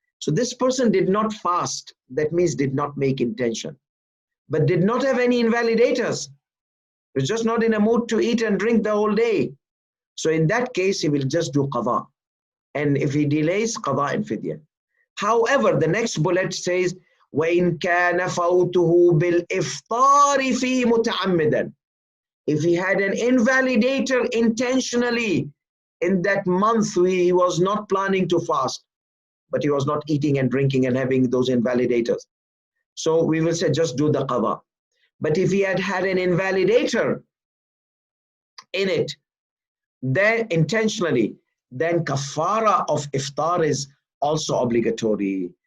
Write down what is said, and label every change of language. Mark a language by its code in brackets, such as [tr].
[en] So this person did not fast, that means did not make intention, but did not have any invalidators. He was just not in a mood to eat and drink the whole day. So in that case, he will just do qadha. And if he delays, qadha and fidyah. However, the next bullet says, [ar] وَإِنْ كَانَ فَوْتُهُ بِالْإِفْطَارِ فِي مُتَعَمِّدًا. [en] If he had an invalidator intentionally in that month, he was not planning to fast, but he was not eating and drinking and having those invalidators. So we will say just do the qadha. But if he had had an invalidator in it, then intentionally, then kafara of iftar is also obligatory.